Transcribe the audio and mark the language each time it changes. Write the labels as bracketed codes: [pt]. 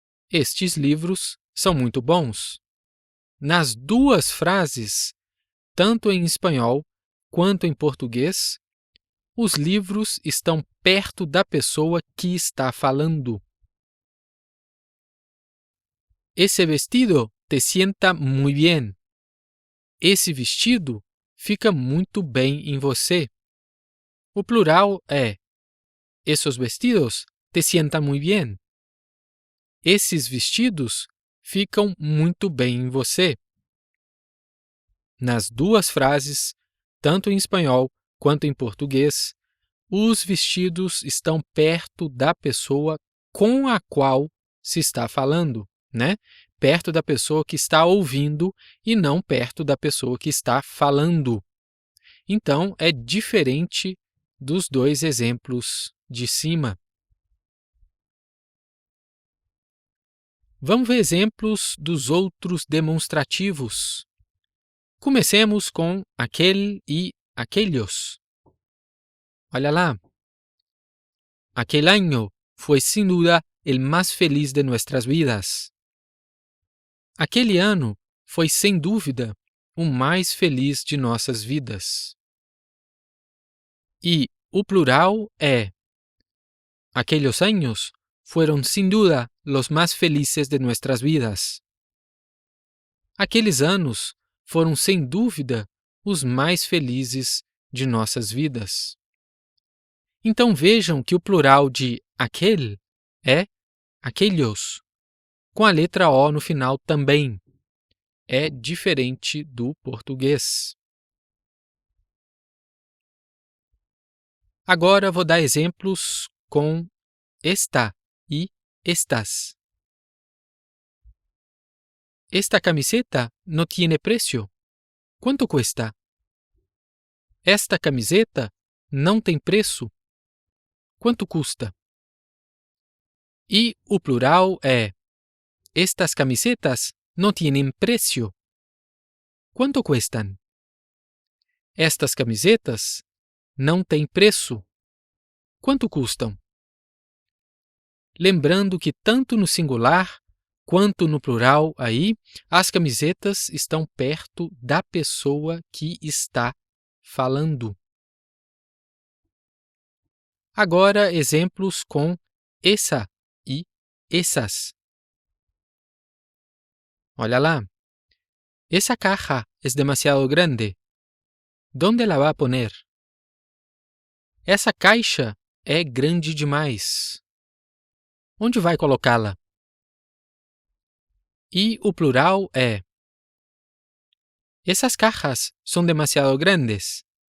[pt] Estes livros são muito bons. Nas duas frases, tanto em espanhol quanto em português, os livros estão perto da pessoa que está falando. [es] Esse vestido te sienta muy bien. [pt] Esse vestido fica muito bem em você. O plural é [es] esos vestidos te sientan muy bien. [pt] Esses vestidos ficam muito bem em você. Nas duas frases, tanto em espanhol quanto em português, os vestidos estão perto da pessoa com a qual se está falando, né? Perto da pessoa que está ouvindo e não perto da pessoa que está falando. Então, é diferente dos dois exemplos de cima. Vamos ver exemplos dos outros demonstrativos. Comecemos com aquele e aquellos. Olha lá. [es] Aquel año fue sin duda el más feliz de nuestras vidas. [pt] Aquele ano foi sem dúvida o mais feliz de nossas vidas. E o plural é [es] aquellos años fueron sin duda los más felices de nuestras vidas. [pt] Aqueles anos foram sem dúvida os mais felizes de nossas vidas. Então vejam que o plural de aquele é aquellos, com a letra O no final também. É diferente do português. Agora vou dar exemplos com esta e estas. [es] Esta camiseta no tiene precio. [pt] Quanto custa? Esta camiseta não tem preço. Quanto custa? E o plural é [es] Estas camisetas no tienen precio. Quanto cuestan? [pt] Estas camisetas não têm preço. Quanto custam? Lembrando que tanto no singular quanto no plural aí, as camisetas estão perto da pessoa que está falando. Agora, exemplos com essa e essas. Olha lá. [es] Esa caja es demasiado grande. ¿Dónde la va a poner? [pt] Essa caixa é grande demais. Onde vai colocá-la? E o plural é: [es] Esas cajas son demasiado grandes.